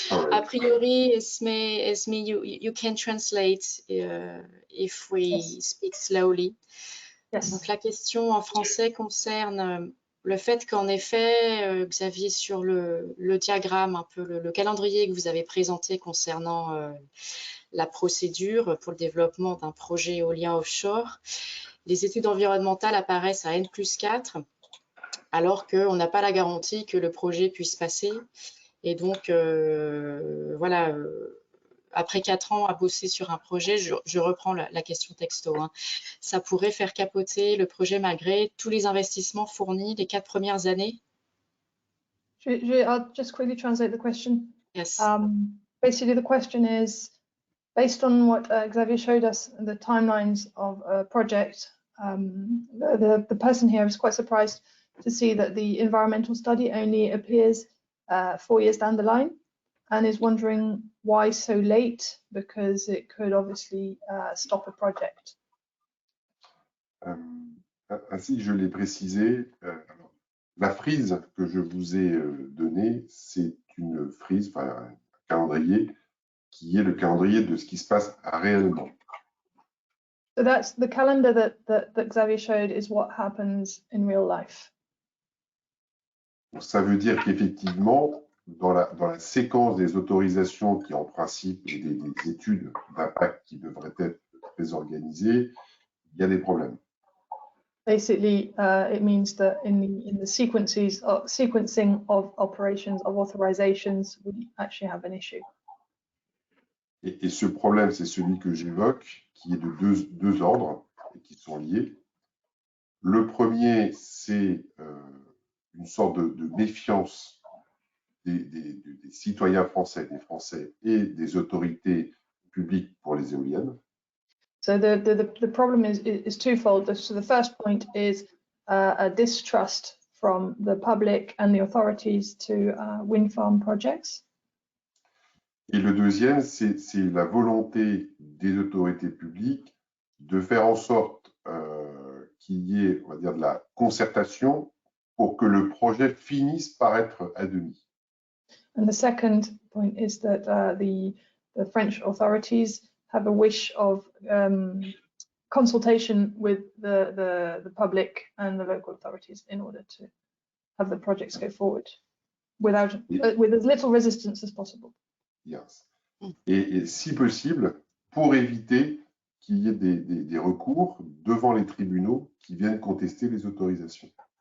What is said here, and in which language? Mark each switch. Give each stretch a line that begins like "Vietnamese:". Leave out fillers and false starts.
English: A priori, Esme, you can translate if we speak slowly. Yes.
French: Donc la question en français concerne le fait qu'en effet, Xavier, sur le diagramme, un peu le calendrier que vous avez présenté concernant la procédure pour le développement d'un projet éolien offshore, les études environnementales apparaissent à N+4, alors qu'on n'a pas la garantie que le projet puisse passer. Et donc, voilà, après 4 ans à bosser sur un projet, je reprends la question texto, hein, ça pourrait faire capoter le projet malgré tous les investissements fournis les 4 premières années?
English: I'll just quickly translate the question. Yes. Basically, the question is, based on what Xavier showed us, the timelines of a project, the person here is quite surprised to see that the environmental study only appears 4 years down the line, and is wondering why so late, because it could obviously stop a project.
French: Ainsi, je l'ai précisé, la frise que je vous ai donnée, c'est une frise, enfin, un calendrier, qui est le calendrier de ce qui se passe réellement.
English: So that's the calendar that Xavier showed is what happens in real life.
French: Donc, ça veut dire qu'effectivement, dans la séquence des autorisations qui en principe et des études d'impact qui devraient être très organisées, il y a des problèmes.
English: Basically, it means that in the sequencing of operations, of authorizations, we actually have an issue.
French: Et ce problème, c'est celui que j'évoque, qui est de deux ordres et qui sont liés. Le premier, c'est une sorte de méfiance des citoyens français, des Français et des autorités publiques pour les éoliennes.
English: So the problem is twofold. So the first point is a distrust from the public and the authorities to wind farm projects.
French: Et le deuxième, c'est la volonté des autorités publiques de faire en sorte qu'il y ait, on va dire, de la concertation pour que le projet finisse par être admis.
English: And the second point is that the French authorities have a wish of consultation with the public and the local authorities in order to have the projects go forward with as little resistance as possible. Yes.
French: Et si possible, pour éviter qu'il y ait des recours devant les tribunaux qui viennent contester les autorisations.